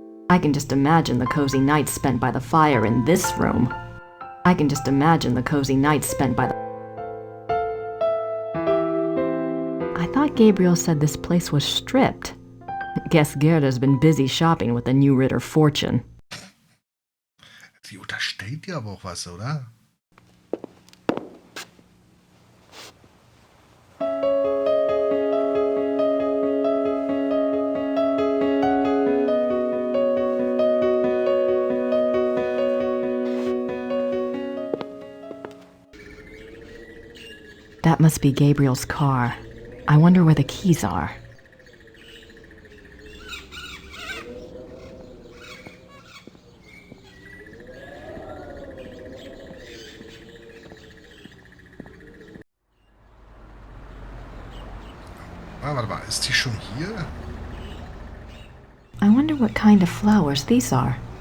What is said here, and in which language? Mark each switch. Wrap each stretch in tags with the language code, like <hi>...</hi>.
<en>I can just imagine the cozy nights spent by the fire in this room. I can just imagine the cozy nights spent by the... I thought Gabriel said this place was stripped. Guess Gerda's been busy shopping with the new Ritter fortune.</en> <de>Sie unterstellt ja aber auch was, oder?</de> <en>That must be Gabriel's car. I wonder where the keys are.</en> <de>Warte mal, ist die schon hier?</de> <en>I wonder what kind of flowers these are.</en>